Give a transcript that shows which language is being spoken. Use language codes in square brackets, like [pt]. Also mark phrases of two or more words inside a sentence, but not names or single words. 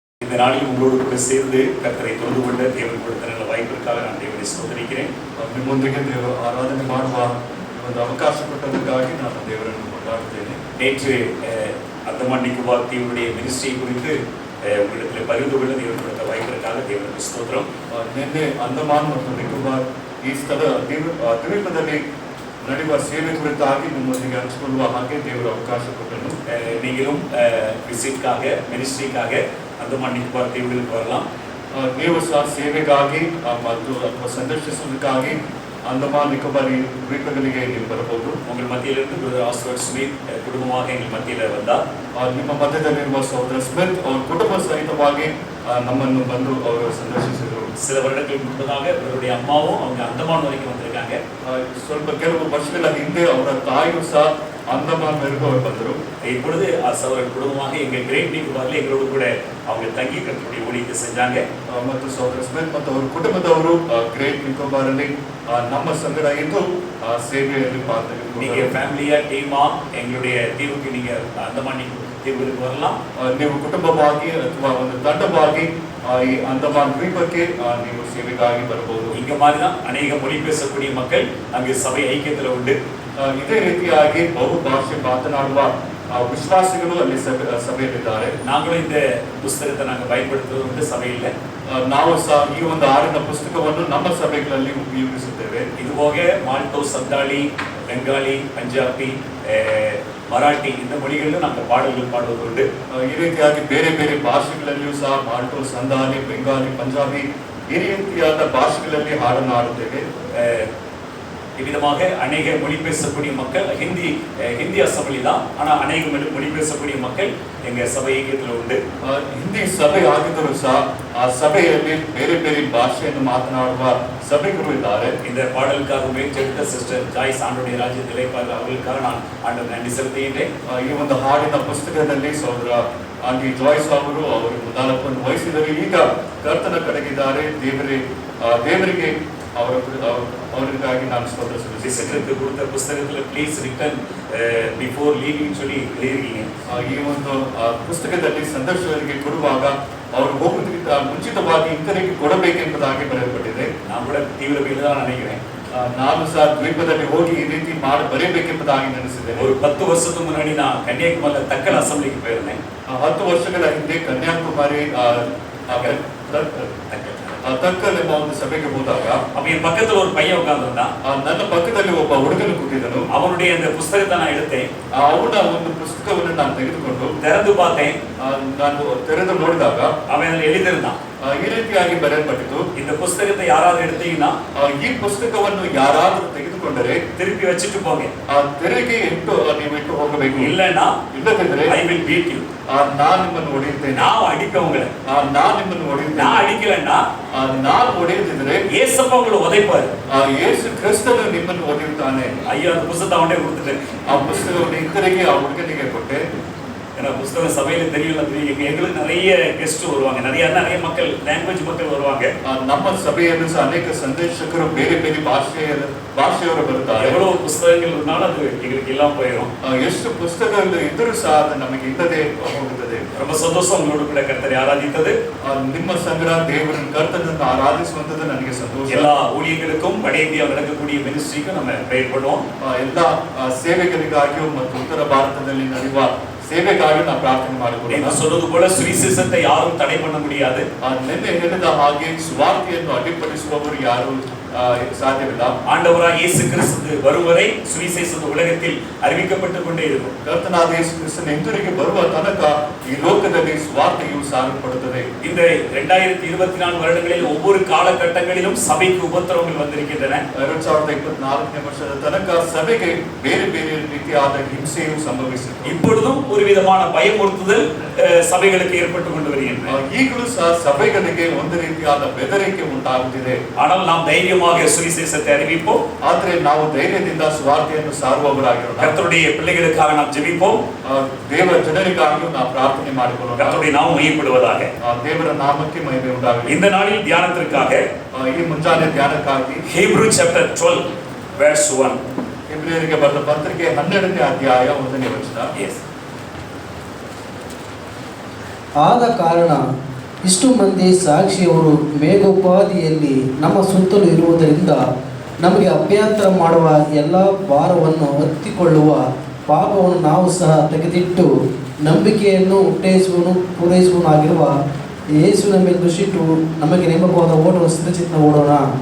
[ta] இந்த நாளில் உங்களோடு கூட சேர்ந்து கர்த்தரை தொழுது கொண்ட தேவன் கொடுத்த நல்ல வாய்ப்பிற்காக நான் தேவனை ஸ்தோத்திரிக்கிறேன். [kn] ನಿಮ್ಮೊಂದಿಗೆ ದೇವರ ಆರಾಧನೆ ಮಾಡುವ ಒಂದು ಅವಕಾಶ ಕೊಟ್ಟದಕ್ಕಾಗಿ ನಾನು ದೇವರನ್ನು ಕೊಂಡಾಡುತ್ತೇನೆ. [ta] நேற்று அந்தமான் நிக்கோபார் தீவுடைய மினிஸ்ட்ரி குறித்து உங்களிடத்தில் பகிர்ந்து கொள்ள தேவன் கொடுத்த வாய்ப்பிற்காக தேவனுக்கு ஸ்தோத்திரம். [kn] ನಿನ್ನೆ ಅಂಡಮಾನ್ ಮತ್ತು ನಿಕೋಬಾರ್ ಈ ದ್ವೀಪದಲ್ಲಿ ನಡೆಯುವ ಸೇವೆ ಕುರಿತಾಗಿ ನಿಮ್ಮೊಂದಿಗೆ ಹಂಚಿಕೊಳ್ಳುವ ಹಾಗೆ ದೇವರು ಅವಕಾಶ ಕೊಟ್ಟನು. [ta] நீங்களும் விசிட்காக மினிஸ்ட்ரிக்காக அந்தமான் நிக்கோபார் தீவுகளுக்கு வரலாம். [kn] ನೀವು ಸಹ ಸೇವೆಗಾಗಿ ಮತ್ತು ಅಥವಾ ಸಂದರ್ಶಿಸುವುದಕ್ಕಾಗಿ ಅಂಡಮಾನ್ ನಿಕೋಬಾರ್ ದ್ವೀಪಗಳಿಗೆ ನೀವು ಬರಬಹುದು. [ta] உங்கள் மத்தியிலிருந்து பிரதர் ஆஸ்வர்ட் ஸ்மித் குடும்பமாக எங்கள் மத்தியில் வந்தார். [kn] ನಿಮ್ಮ ಮಧ್ಯದಲ್ಲಿರುವ ಸಹೋದರ ಸ್ಮಿತ್ ಅವರ ಕುಟುಂಬ ಸಹಿತವಾಗಿ ನಮ್ಮನ್ನು ಬಂದು ಅವರು ಸಂದರ್ಶಿಸಿದರು. [ta] சில வருடங்களுக்கு முன்பதாக அவருடைய அம்மாவும் அவங்க அந்தமான் வரைக்கும் வந்திருக்காங்க. [kn] ಸ್ವಲ್ಪ ಕೆಲವು ವರ್ಷಗಳ ಹಿಂದೆ ಅವರ ತಾಯಿಯು ಸಹ ಅಂಡಮಾನ್ ವರೆಗೂ ಅವರು ಬಂದರು. [ta] இப்பொழுது அவர்கள் குடும்பமாக எங்கள் கிரேட் நிக்கோபார்ல எங்களோடு கூட அவங்க தங்கி கர்த்தருடைய ஊழியத்தை செஞ்சாங்க. [kn] ಮತ್ತು ಸಹೋದರ ಸ್ಮಿತ್ ಮತ್ತು ಅವರ ಕುಟುಂಬದವರು ಗ್ರೇಟ್ ನಿಕೋಬಾರ್ ಅಲ್ಲಿ ನಮ್ಮ ಸಂಗಡ ಇದ್ದು ಸೇವೆಯಲ್ಲಿ ಪಾಲ್ಗೊಂಡಿದ್ದಾರೆ. [ta] நீங்க ஃபேமிலியா டீமா எங்களுடைய தீவுக்கு நீங்க அந்தமான் தீவுகளுக்கு வரலாம். [kn] ನೀವು ಕುಟುಂಬವಾಗಿ ಅಥವಾ ಒಂದು ತಂಡವಾಗಿ ಈ ಅಂಡಮಾನ್ ದ್ವೀಪಕ್ಕೆ ನೀವು ಸೇವೆಗಾಗಿ ಬರಬಹುದು. [ta] இங்க மாதிரி தான் அநேக மொழி பேசக்கூடிய மக்கள் அங்கு சபை ஐக்கியத்துல உண்டு. [kn] ಇದೇ ರೀತಿಯಾಗಿ ಬಹು ಭಾಷೆ ಮಾತನಾಡುವ ವಿಶ್ವಾಸಿಗಳು ಅಲ್ಲಿ ಸಭೆಯಲ್ಲಿದ್ದಾರೆ. [ta] நாங்களும் இந்த புஸ்தகத்தை நாங்கள் பயன்படுத்துவது உண்டு சபையில். [kn] ನಾವು ಸಹ ಈ ಒಂದು ಆರಿನ ಪುಸ್ತಕವನ್ನು ನಮ್ಮ ಸಭೆಗಳಲ್ಲಿ ಉಪಯೋಗಿಸುತ್ತೇವೆ. [ta] இது போக மால்டோ, சந்தாளி, பெங்காலி, பஞ்சாபி, மராಠಿ இந்த மொழிகளிலும் நாங்கள் பாடல்கள் பாடுவது உண்டு. [kn] ಈ ರೀತಿಯಾಗಿ ಬೇರೆ ಬೇರೆ ಭಾಷೆಗಳಲ್ಲಿಯೂ ಸಹ ಮಾಲ್ಟೋ, ಸಂದಾಲಿ, ಬೆಂಗಾಲಿ, ಪಂಜಾಬಿ ಈ ರೀತಿಯಾದ ಭಾಷೆಗಳಲ್ಲಿ ಹಾಡನ್ನು ಹಾಡುತ್ತೇವೆ. [ta] இவ்விதமாக அநேக மொழி பேசக்கூடிய மக்கள் ஹிந்தி அசம்பிளி தான், ஆனால் அநேக மொழி பேசக்கூடிய மக்கள் எங்கள் சபை ஐக்கியத்தில் உண்டு. [kn] ಹಿಂದಿ ಸಭೆ ಆಗಿದ್ದರೂ ಸಹ ಆ ಸಭೆಯಲ್ಲಿ ಬೇರೆ ಬೇರೆ ಭಾಷೆಯನ್ನು ಮಾತನಾಡುವ ಸಭೆಗಳು ಇದ್ದಾರೆ. [ta] இந்த பாடலுக்காக முயற்சித்த சிஸ்டர் ஜாய்ஸ் ஆண்டோடைய ராஜ்யத்தில் அவர்களுக்காக நான் ஆண்டவர் நன்றி செலுத்துகின்றேன். [kn] ಈ ಒಂದು ಹಾಡಿನ ಪುಸ್ತಕದಲ್ಲಿ ಸಹೋದರ ಆಂಟಿ ಜಾಯ್ಸ್ ಅವರು 41 ವಯಸ್ಸಿನಲ್ಲಿ ಈಗ ಕರ್ತನ ಕಡೆಗಿದ್ದಾರೆ. ದೇವರಿಗೆ [ta] அவருக்காக நான் [kn] ಸ್ತೋತ್ರ ಸಲ್ಲಿಸುತ್ತೇನೆ. [ta] கொடுத்த புத்தகத்தில் [en] please return before leaving [ta] சொல்லி எழுதியிருக்கீங்க. [kn] ಈ ಒಂದು ಪುಸ್ತಕದಲ್ಲಿ ಸಂದರ್ಶಕರಿಗೆ ಕೊಡುವಾಗ ಅವರು ಹೋಗುವುದಕ್ಕಿಂತ ಮುಂಚಿತವಾಗಿ ಇಂತರಿಗೆ ಕೊಡಬೇಕೆಂಬುದಾಗಿ ಬರೆಯಲ್ಪಟ್ಟಿದೆ. ನಾನು ಕೂಡ ತೀವ್ರವಾಗಿ [ta] தான் நினைக்கிறேன். [kn] ನಾನು ಸಹ ದ್ವೀಪದಲ್ಲಿ ಹೋಗಿ ಈ ರೀತಿ ಬರೆಯಬೇಕೆಂಬುದಾಗಿ ನೆನೆಸಿದೆ. [ta] ஒரு 10 வருஷத்துக்கு முன்னாடி நான் கன்னியாகுமரியில் தக்கல் அசம்பிளிக்கு போயிருந்தேன். [kn] 10 ವರ್ಷಗಳ ಹಿಂದೆ ಕನ್ಯಾಕುಮಾರಿ ತಕ್ಕಲ್ ಎಂಬ ಒಂದು ಸಭೆಗೆ ಹೋದಾಗ [ta] அப்ப என் பக்கத்துல ஒரு பையன் உட்கார்ந்திருந்தான். [kn] ನನ್ನ ಪಕ್ಕದಲ್ಲಿ ಒಬ್ಬ ಹುಡುಗನು ಕೂತಿದ್ದನು. [ta] அவனுடைய அந்த புத்தகத்தை நான் எடுத்தேன். [kn] ಅವನ ಒಂದು ಪುಸ್ತಕವನ್ನು ನಾನು ತೆಗೆದುಕೊಂಡು [ta] திறந்து பார்த்தேன். [kn] ನಾನು ತೆರೆದು ನೋಡಿದಾಗ [ta] அவன் அதில் எழுதியிருந்தான். [kn] ಈ ರೀತಿಯಾಗಿ ಬರೆಯಲ್ಪಟ್ಟಿತು, [ta] இந்த புத்தகத்தை யாராவது எடுத்தீங்கன்னா [kn] ಈ ಪುಸ್ತಕವನ್ನು ಯಾರಾದರೂ ತೆಗೆದುಕೊಂಡರೆ [ta] திருப்பி வச்சுட்டு போங்க. [kn] ತೆರೆಗೆ ನೀವು ಇಟ್ಟು ಹೋಗಬೇಕು. [ta] இல்லைன்னா [kn] ಇಲ್ಲದಿದ್ದರೆ [en] I will beat you, [kn] ನಾನು ನಿಮ್ಮನ್ನು ಹೊಡೆಯುತ್ತೇನೆ. [ta] நான் அடிப்பேன் உங்களை. [kn] ನಾನು ನಿಮ್ಮನ್ನು ಹೊಡೆಯುತ್ತೇನೆ. [ta] நான் அடிக்கலன்னா [kn] ನಾನು ಹೊಡೆಯದಿದ್ರೆ [ta] ஏசப்பா உங்களை உதைப்பாரு. [kn] ಯೇಸು ಕ್ರಿಸ್ತನು ನಿಮ್ಮನ್ನು ಹೊಡೆಯುತ್ತಾನೆ. [ta] ஐயோ அந்த புத்தகத்தை அவனே கொடுத்துட்டேன். [kn] ಆ ಪುಸ್ತಕವನ್ನು ಇತರಿಗೆ ಆ ಹುಡುಗನಿಗೆ ಕೊಟ್ಟೆ. [ta] ஏன்னா புத்தகம் சபையில தெரியல, எங்களுக்கு நிறைய கெஸ்ட் வருவாங்க, நிறைய மக்கள், ಲ್ಯಾಂಗ್ವೇಜ್ மக்கள் வருவாங்க. [kn] ನಮ್ಮ ಸಭೆಯಲ್ಲಿ ಸಹ ಅನೇಕ ಸಂದೇಶಕರು ಬೇರೆ ಬೇರೆ ಭಾಷೆಯವರು ಬರುತ್ತಾರೆ. [ta] எவ்வளவு புத்தகங்கள் இருந்தாலும் அது எங்களுக்கு எல்லாம் போயிடும். [kn] ಎಷ್ಟು ಪುಸ್ತಕಗಳು ಇದ್ದರೂ ಸಹ ಅದು ನಮಗೆ ಇಲ್ಲದೆ ಹೋಗುತ್ತದೆ. [ta] ரொம்ப சந்தோஷம் உங்களோட கூட கர்த்தரை ஆராதித்தது. [kn] ನಿಮ್ಮ ಸಂಗಡ ದೇವರನ್ನು ಕರ್ತನನ್ನು ಆರಾಧಿಸುವಂತದ್ದು ನನಗೆ ಸಂತೋಷ. [ta] எல்லா ஊழியர்களுக்கும் வட இந்தியாவில் நடக்கக்கூடிய மினிஸ்ட்ரிக்கும் நம்ம ப்ரேயர் பண்ணுவோம். [kn] ಎಲ್ಲ ಸೇವೆಗಳಿಗಾಗಿಯೂ ಮತ್ತು ಉತ್ತರ ಭಾರತದಲ್ಲಿ ನಡೆಯುವ ಸೇವೆಗಾಗಿ ನಾವು ಪ್ರಾರ್ಥನೆ ಮಾಡಿಕೊಳ್ಳೋಣ. [ta] சொல்றது போல சுவிசேஷத்தை யாரும் தடை பண்ண முடியாது. [kn] ನಿನ್ನೆ ಹೇಳಿದ ಹಾಗೆ ಸುವಾರ್ತೆಯನ್ನು ಅಡ್ಡಿಪಡಿಸುವವರು ಯಾರು ಸಾಧ್ಯವಿಲ್ಲ. [ta] ஆண்டவராக இயேசு கிறிஸ்து வரும் வரை சுவிசேஷம் உலகத்தில் அறிவிக்கப்பட்டுக் கொண்டே இருக்கும். [kn] ಕರ್ತನಾದ ಯೇಸು ಕ್ರಿಸ್ತನ ಹಿಂದಿರುಗಿ ಬರುವ ತನಕ ಈ ಲೋಕದಲ್ಲಿ ಸುವಾರ್ತೆಯು ಸಾರಲ್ಪಡುತ್ತದೆ. [ta] இந்த 2024 வருடங்களில் ஒவ்வொரு காலகட்டங்களிலும் சபைக்கு உபத்திரவங்கள் வந்திருக்கின்றன. [kn] 2024 ವರ್ಷದ ತನಕ ಸಭೆಗೆ ಬೇರೆ ಬೇರೆ ರೀತಿಯಾದ ಹಿಂಸೆಯು ಸಂಭವಿಸಿತು. [ta] இப்பொழுதும் ஒரு விதமான பயமுறுத்துதல் சபைகளுக்கு ஏற்பட்டுக் கொண்டு வருகின்றன. [kn] ಈಗಲೂ ಸಹ ಸಭೆಗಳಿಗೆ ಒಂದು ರೀತಿಯಾದ ಬೆದರಿಕೆ ಉಂಟಾಗುತ್ತಿದೆ. [ta] ஆனால் நாம் தைரியமாக சுவிசேஷத்தை அறிவிப்போம். [kn] ಆದರೆ ನಾವು ಧೈರ್ಯದಿಂದ ಸುವಾರ್ತೆಯನ್ನು ಸಾರುವವರಾಗಿರೋಣ. [ta] கர்த்தருடைய பிள்ளைகளுக்காக நாம் ஜெபிப்போம். [kn] ದೇವರ ಜನರಿಗಾಗಿಯೂ ನಾವು ಪ್ರಾರ್ಥನೆ ಮಾಡಿಕೊಳ್ಳೋಣ. [ta] கர்த்தருடைய நாமம் மகிமைப்படுவதாக. [kn] ದೇವರ ನಾಮಕ್ಕೆ ಮಹಿಮೆ ಉಂಟಾಗಲಿ. [ta] இந்த நாளில் தியானத்திற்காக [kn] ಈ ಮುಂಜಾನೆ ಧ್ಯಾನಕ್ಕಾಗಿ [en] Hebrew chapter 12 verse 1. [kn] ಇಬ್ರಿಯರಿಗೆ ಬರೆದ ಪತ್ರಿಕೆ 12ನೇ ಅಧ್ಯಾಯ 1ನೇ ವಚನ. ಆದ ಕಾರಣ ಇಷ್ಟು ಮಂದಿ ಸಾಕ್ಷಿಯವರು ಮೇಘೋಪಾದಿಯಲ್ಲಿ ನಮ್ಮ ಸುತ್ತಲೂ ಇರುವುದರಿಂದ ನಮಗೆ ಅಭ್ಯಂತರ ಮಾಡುವ ಎಲ್ಲ ಭಾರವನ್ನು ಹೊತ್ತಿಕೊಳ್ಳುವ ಪಾಪವನ್ನು ನಾವು ಸಹ ತೆಗೆದಿಟ್ಟು ನಂಬಿಕೆಯನ್ನು ಪೂರೈಸುವನು ಆಗಿರುವ ಯೇಸುವಿನ ಮೇಲೆ ದೃಷ್ಟಿಟ್ಟು ನಮಗೆ ನೇಮಕವಾದ ಓಟವನ್ನು ಸ್ಥಿರಚಿತ್ತ ಓಡೋಣ.